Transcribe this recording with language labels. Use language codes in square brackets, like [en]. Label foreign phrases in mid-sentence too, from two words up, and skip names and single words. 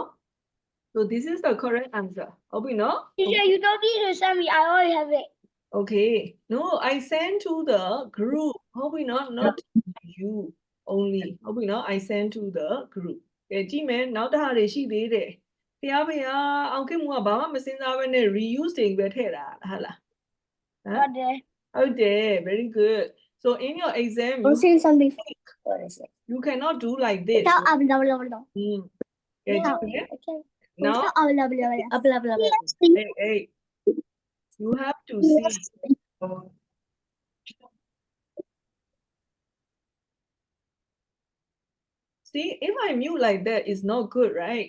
[en] So this is the correct answer. Hope we know? Teacher, you don't need to send me. I already have it. Okay. No, I sent to the group. Hope we know, not you only. Hope we know, I sent to the group. Okay, G-man, now the hard is she did it. [my] ဖျားဖျားအောင်ကမှုကဘာမှမစင်စားဘဲနဲ့ reuse တွေပဲထည့်တာဟာလား [en] What the? ဟုတ်တယ် very good. So in your exam Don't say something. What is it? you cannot do like this. No. Okay, now hey, you have to see. See, if I mute like that, it's not good, right?